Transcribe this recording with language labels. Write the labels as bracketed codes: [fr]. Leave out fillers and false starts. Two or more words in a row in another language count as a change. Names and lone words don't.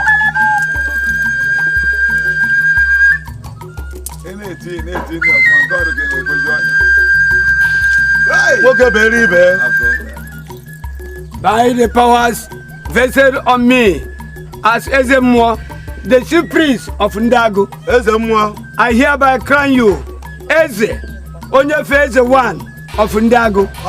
[ig] Ene na ọfọ nke ọrụ gị na-egoju anya. Nwoke bere ibe. [en] By the powers vested on me as Eze Mmụọ, the chief priest of Indago, Eze Mmụọ, I hereby crown you Eze, Onyefe Eze one of Indago.